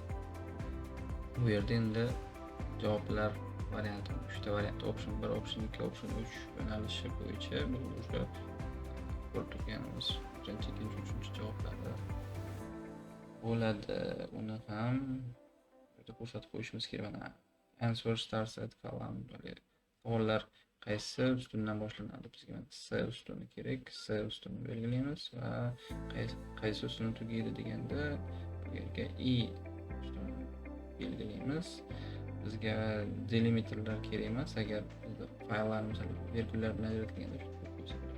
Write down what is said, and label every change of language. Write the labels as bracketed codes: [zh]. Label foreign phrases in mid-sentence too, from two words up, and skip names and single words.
[uz] Bu yerda endi javoblar varianti 3 ta variant, [en] option 1, option 2, option 3 [uz] yo'nalishi bo'yicha bu o'sha ko'rib turganimiz birinchi, ikkinchi, uchinchi javoblarda bo'ladi. Uni ham burada ko'rsatib qo'yishimiz kerak. [en] Mana answer starts at column. [uz] Savollar qaysi ustundan boshlanadi? Bizga C ustuni kerak. C ustuni belgilaymiz va qaysi ustun tugaydi deganda bu yerga I ustuni belgilaymiz. Bizga delimiterlar kerak emas, agar bizda fayllarimiz virgullar bilan yaratilganda shu bo'lsa bo'ladi.